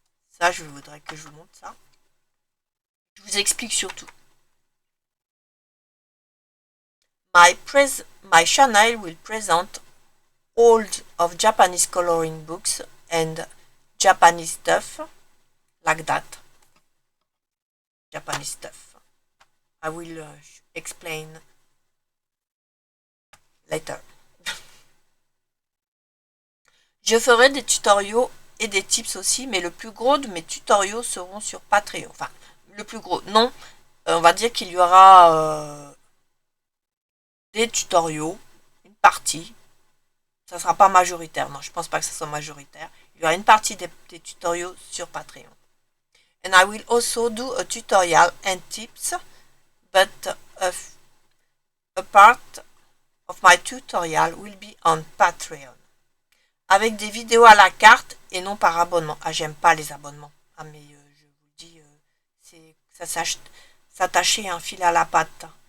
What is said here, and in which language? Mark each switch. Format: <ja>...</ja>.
<fr>Ça, je voudrais que je vous montre ça. Je vous explique surtout.</fr> <en>My channel will present old of Japanese coloring books and Japanese stuff, like that. Japanese stuff. I will explain later.</en> <fr>Je ferai des tutoriaux et des tips aussi, mais le plus gros de mes tutoriaux seront sur Patreon. Enfin, le plus gros, non. On va dire qu'il y aura des tutoriaux, une partie. Ça ne sera pas majoritaire. Non, je ne pense pas que ce soit majoritaire. Il y aura une partie des tutoriaux sur Patreon.</fr> <en>And I will also do a tutorial and tips, but a part of my tutorial will be on Patreon.</en> <fr>Avec des vidéos à la carte et non par abonnement. Ah, j'aime pas les abonnements. Ah, mais je vous dis, c'est s'attacher un fil à la patte.</fr>